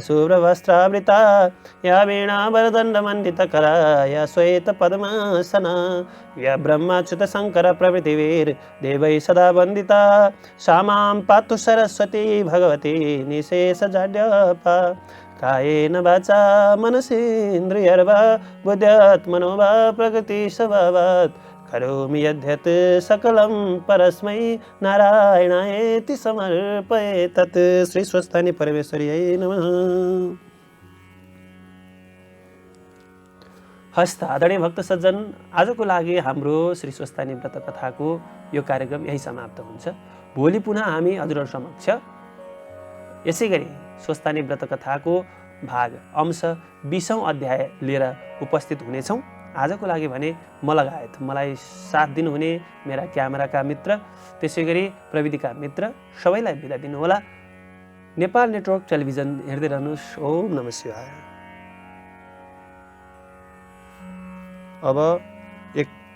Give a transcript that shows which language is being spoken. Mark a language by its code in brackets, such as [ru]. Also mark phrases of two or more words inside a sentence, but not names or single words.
[sa] शुभ्रवस्त्रावृता या वीणावरदण्डमण्डितकरा या श्वेतपद्मासना या ब्रह्माच्युत शंकर प्रभृतिर्देवैः सदा वन्दिता सा मां पातु सरस्वती भगवती निशेषजाड्यपा कायेन वाचा मनसेन्द्रियर्वा बुद्ध्यात्मनो वा प्रकृतिस्वभावात् करोमि यद्यत् सकलं परस्मै नारायणायेति समर्पयेत्। श्री स्वस्थानी परमेश्वर्यै नमः। [ne] हस्त आदरणीय भक्त सज्जन, आजको लागि हाम्रो श्री स्वस्थानी व्रत कथाको यो कार्यक्रम यही समाप्त हुन्छ। भोलि पुनः हामी हजुरहरु समक्ष यसै गरी स्वस्थानी व्रत कथाको भाग अंश 20औं अध्याय लिएर उपस्थित हुनेछौँ। आजको लागि भने म लगायत मलाई साथ दिनुहुने मेरा क्यामेराका मित्र, त्यसैगरी प्रविधिका मित्र सबैलाई बिदा दिनुहोला। नेपाल नेटवर्क टेलिभिजन हेर्दै रहनुहोस्। [sa] ओम नमः शिवाय। [ne] अब एक